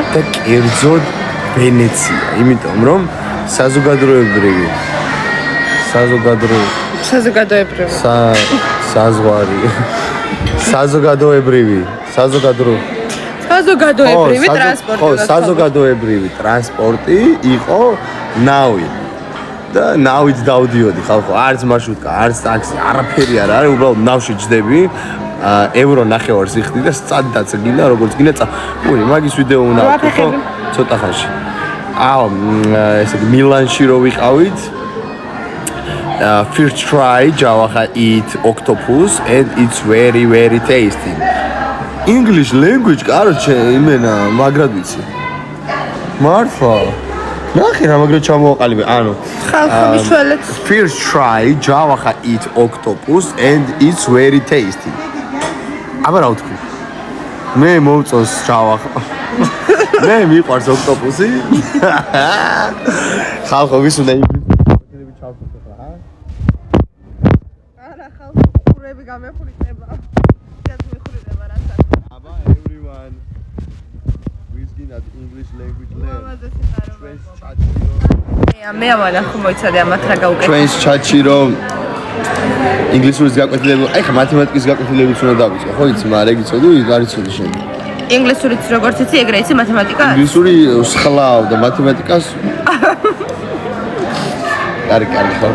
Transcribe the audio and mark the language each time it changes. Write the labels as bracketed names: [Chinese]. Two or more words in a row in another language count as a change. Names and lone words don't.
[Georgian] და კერძოდ ვენეცია იმიტომ რომ საზოგადოებრივი ტრანსპორტი იყო ნავი და ნავით დავდიოდი ხალხო არც მარშრუტკა არც ტაქსი არაფერი არ არის უბრალოდ ნავში ჯდები ევრო ნახევარ სიხდი და სწადდაც გინდა როგორც გინდა უი მაგის ვიდეო უნდა ვქო ცოტა ხანში ესე იგი მილანში რო ვიყავით [English] first try Java eat octopus and it's very very tasty. English language [Georgian] короче იმენა მაგრად ვიცი. მართლა. ნახე რა მაგრად ჩამოვაყალიბე. ანუ ხალხის [English] first try Java eat octopus and it's very tasty. [Georgian] აბა რა ვთქვი? მე მომწონს Java. მე მიყვარს octopus-ი. ხალხო ვის უნდა ინგლისური ჩავხოთ ახლა, ჰა? არა, ხალხო ხურები გამეხურიტება. გასმეხურიტება რასაც. [English] აბა everyone with that English language learn. [Georgian] Friends chat-ი მე ამა ხო მოიცადე ამათ რა გაუკეთე. Friends chat-ი რომ ინგლისურის გაკვეთილებული, აი ხა მათემატიკის გაკვეთილებიც უნდა დავიწყო, ხო იცი, მაგრამ ეგ იცოდი, არ იცოდი შენ. ინგლისურიც როგორც იცი, ეგრე იცი მათემატიკას? ინგლისური სხლავ და მათემატიკას კარგი ხო?